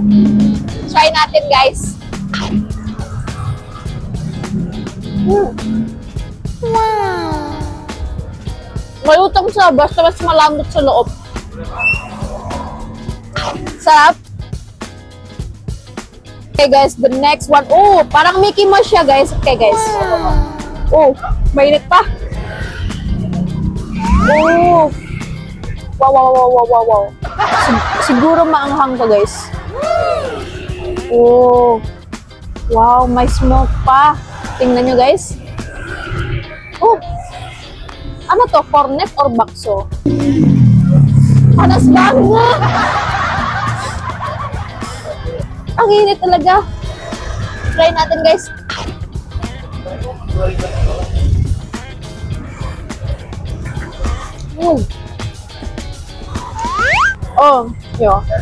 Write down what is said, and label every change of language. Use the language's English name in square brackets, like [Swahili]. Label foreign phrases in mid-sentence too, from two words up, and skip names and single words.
[Filipino] Try natin, guys. Wow. Malutong sa basta mas malambot sa loob. Sarap. [English] Okay guys, the next one. [Filipino] Oh, parang Mickey Mouse siya guys. [English] Okay guys. [Filipino] Oh, mainit pa. Oh. Wow, wow, wow, wow, wow, wow. Siguro maanghang to, guys. Oh. Wow, may smoke pa. Tingnan nyo, guys. Oh. Ano to? [Indonesian] Cornet or bakso? Panas ba? [Filipino] Ang init talaga. Try natin, guys. Oh, yo.